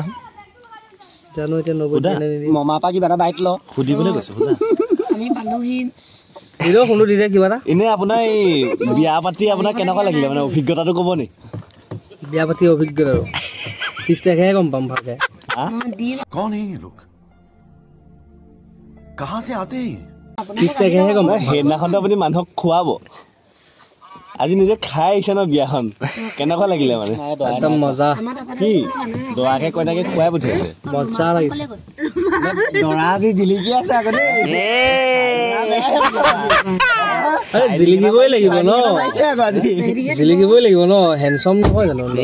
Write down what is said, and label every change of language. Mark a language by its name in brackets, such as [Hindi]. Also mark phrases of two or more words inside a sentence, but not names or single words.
[Assamese] জানো এতিয়া নবৌৱে মামাৰ পৰা কিবা এটা বাইক ল সুধিবলৈ গৈছে সোধা শুনো দিলে কিবা এটা এনে আপোনাৰ এই বিয়া পাতি আপোনাৰ কেনেকুৱা লাগিলে মানে অভিজ্ঞতাটো ক'ব নি বিয়া পাতি অভিজ্ঞতা আৰু 30 তাৰিখেহে গম পাম ভালকে [Hindi] कौन है ये लोग कहाँ से आते हैं [Assamese] 30 তাৰিখেহে গম পাম সেইদিনাখন আপুনি মানুহক খুৱাব আজি নিজে খাই আহিছে ন বিয়াখন কেনেকুৱা লাগিলে মানে একদম মজা কি দৰাকে কইনাকে খুৱাই পঠিয়াইছে মজা লাগিছে দৰা আজি জিলিকি আছে আগতে জিলিকিবই লাগিব ন জিলিকিবই লাগিব ন হেণ্ডচম নহয় জানো